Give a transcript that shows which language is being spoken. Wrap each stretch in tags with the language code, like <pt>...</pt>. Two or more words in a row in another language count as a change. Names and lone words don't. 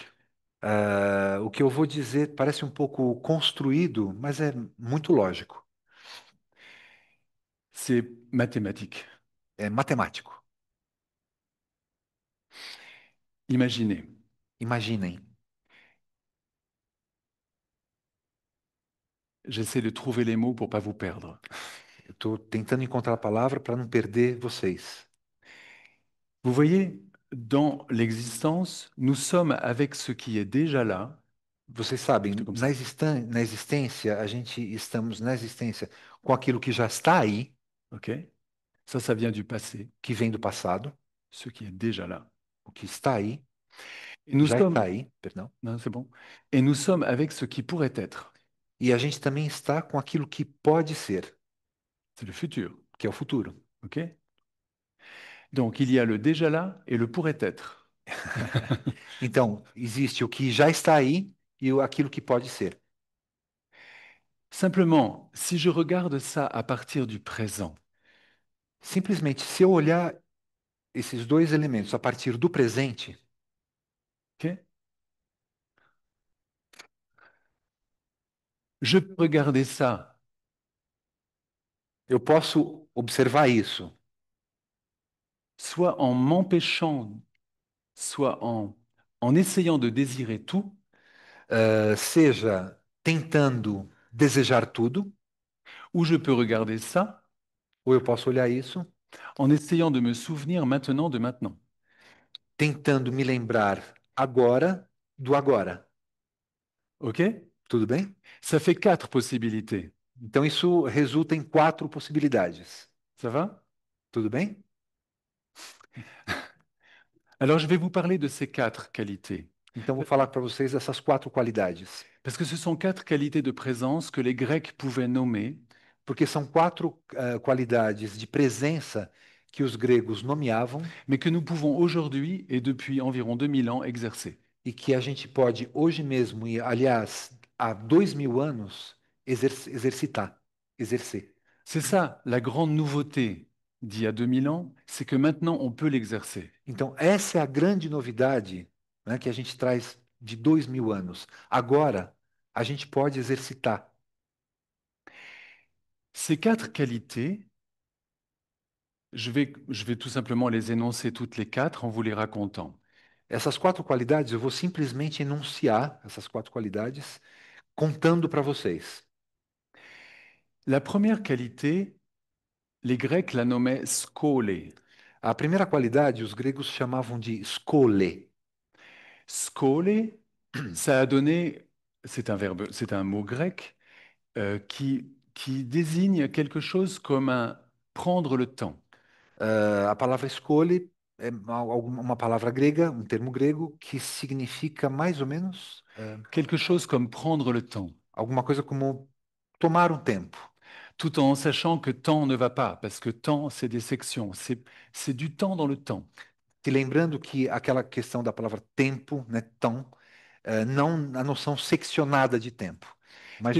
<pt>O que eu vou dizer parece um pouco construído, mas é muito lógico.</pt> <fr>C'est mathématique.</fr> <pt>É matemático.</pt> <fr>Imaginez,</fr> <pt>Imaginem.</pt> <fr>j'essaie de trouver les mots pour pas vous perdre.</fr> <pt>Eu estou tentando encontrar a palavra para não perder vocês.</pt> <fr>Vous voyez, dans l'existence, nous sommes avec ce qui est déjà là,</fr> <pt>Vocês sabem,</pt> <fr>plutôt comme ça,</fr> <pt>na existência, a gente estamos na existência com aquilo que já está aí,</pt> <fr>ok? Ça vient du passé,</fr> <pt>que vem do passado,</pt> <fr>ce qui est déjà là.</fr> <pt>o que está aí,</pt> <fr>Et nous</fr> <pt>já está</pt> <fr>sommes,</fr> <pt>aí, perdão.</pt> <fr>non, c'est bon. Et nous sommes avec ce qui pourrait être,</fr> <pt>E a gente também está com aquilo que pode ser,</pt> <fr>c'est le futur,</fr> <pt>que é o futuro.</pt> <fr>ok? Donc il y a le déjà là et le pourrait être.</fr> <pt>Então, existe o que já está aí e aquilo que pode ser.</pt> <fr>Simplement, si je regarde ça à partir du présent,</fr> <pt>Simplesmente, se eu olhar esses dois elementos a partir do presente,</pt> <fr>ok? Je peux regarder ça</fr> <pt>eu posso observar isso,</pt> <fr>soit en m'empêchant, soit en essayant de désirer tout,</fr> <pt>seja tentando desejar tudo,</pt> <fr>ou je peux regarder ça</fr> <pt>ou eu posso olhar isso</pt> <fr>en essayant de me souvenir maintenant de maintenant.</fr> <pt>tentando me lembrar agora do agora.</pt> <fr>Ok?</fr> <pt>Tudo bem?</pt> <fr>Ça fait quatre possibilités.</fr> <pt>Então, isso resulta em quatro possibilidades.</pt> <fr>Ça va?</fr> <pt>Tudo bem?</pt> <fr>Alors je vais vous parler de ces quatre qualités.</fr> <pt>Então, vou falar para vocês essas quatro qualidades.</pt> <fr>Parce que ce sont quatre qualités de présence que les Grecs pouvaient nommer,</fr> <pt>Porque são quatro qualidades de presença que os gregos nomeavam</pt> <fr>mais que nous pouvons aujourd'hui et depuis environ 2000 ans exercer.</fr> <pt>e que a gente pode hoje mesmo, e aliás, há 2000 anos, exercitar, exercer.</pt> <fr>C'est ça la grande nouveauté d'il y a 2000 ans, c'est que maintenant on peut l'exercer.</fr> <pt>Então, essa é a grande novidade, né, que a gente traz de 2000 anos. Agora, a gente pode exercitar.</pt> <fr>Ces quatre qualités, je vais tout simplement les énoncer toutes les quatre en vous les racontant.</fr> <pt>Essas quatro qualidades, eu vou simplesmente enunciar essas quatro qualidades, contando para vocês.</pt> <fr>La première qualité, les Grecs la nommaient skole.</fr> <pt>A primeira qualidade, os gregos chamavam de skole.</pt> <fr>Skole, ça a donné, c'est un verbe, c'est un mot grec qui désigne quelque chose comme un prendre le temps.</fr> <pt>A palavra escolhe é uma palavra grega, um termo grego, que significa mais ou menos</pt> <fr>Quelque chose comme prendre le temps,</fr> <pt>alguma coisa como tomar um tempo.</pt> <fr>tout en sachant que temps ne va pas, parce que temps, c'est des sections, c'est du temps dans le temps.</fr> <pt>E lembrando que aquela questão da palavra tempo, né, temps, não a noção seccionada de tempo, mas o</pt>